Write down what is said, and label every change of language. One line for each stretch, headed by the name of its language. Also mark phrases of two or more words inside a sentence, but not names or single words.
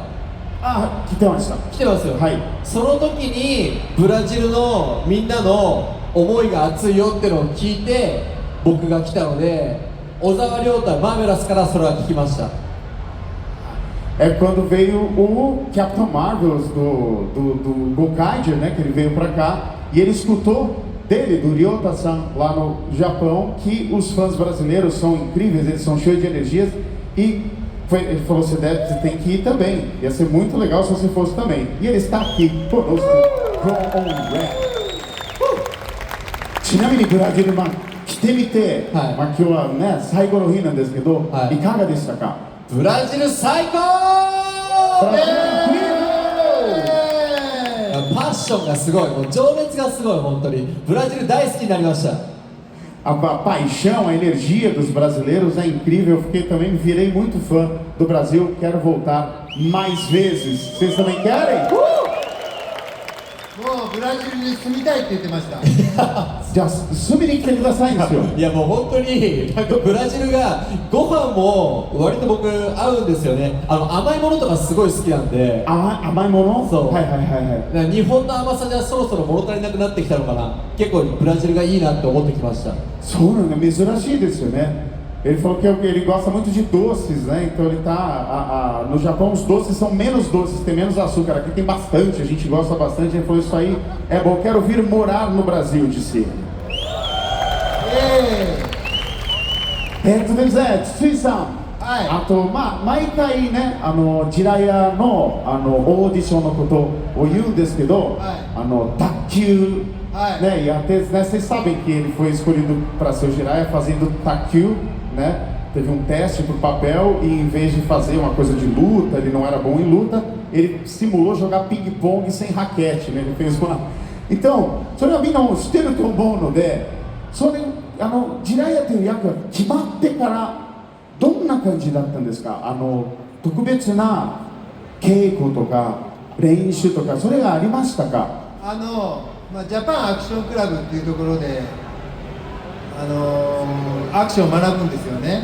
Japanese: 来てました。来てますよ。その時にブラジルのみんなの思いが熱いよってのを聞いて僕が来たので、小沢亮太マーベラスからそれは聞きました。
Portuguese: quando veio o Capitão Marvel do Gokaiger, né, que ele veio pra cá e ele escutou dele, do Ryota-san, lá no Japão, que os fãs brasileiros são incríveis, eles são cheios de energias e ele falou, você tem que ir também, ia ser muito legal se você fosse também. E ele está aqui conosco, John Red.
Japanese: ちなみにブラジル、来てみて、今日はね、最後の日なんですけど、いかがでしたか？ブラジル最高！パッションがすごい、もう情熱がすごい、本当にブラジル大好きになりました。
Portuguese: A paixão, a energia dos brasileiros é incrível. Eu fiquei também, virei muito fã do Brasil. Quero voltar mais vezes. Vocês também querem?
Japanese: もうブラジルに住みたいって言ってました。じゃあ住みに来てくださいんですよ。いやもう本当になんかブラジルがご飯も割と僕合うんですよね。甘いものとかすごい好きなんで。甘いもの？そう。はいはいはいはい。日本の甘さじゃそろそろ物足りなくなってきたのかな。結構ブラジルがいいなって思ってきました。そうなんだ、珍しいですよね。
Portuguese: Ele falou que ele gosta muito de doces, né? Então ele tá. No Japão os doces são menos doces, tem menos açúcar. Aqui tem bastante, a gente gosta bastante. Ele falou: isso aí é bom, quero vir morar no Brasil, disse ele.
Japanese: ですね、筒井さん、あと、毎回ね、ジラヤの、オーディションのことを言うんですけど、卓球、
Portuguese: né, e até, né, vocês sabem que ele foi escolhido para ser o Jiraiya fazendo takyu, né? Teve um teste para o papel e em vez de fazer uma coisa de luta, ele não era bom em luta, ele simulou jogar ping-pong sem raquete, né? Ele fez uma... Então,
Japanese: それはみんな知ってると思うので、それジラヤという役が決まってからどんな感じだったんですか？特別な稽古とか練習とかそれがありましたか？ジャパンアクションクラブっていうところで、アクションを学ぶんですよね。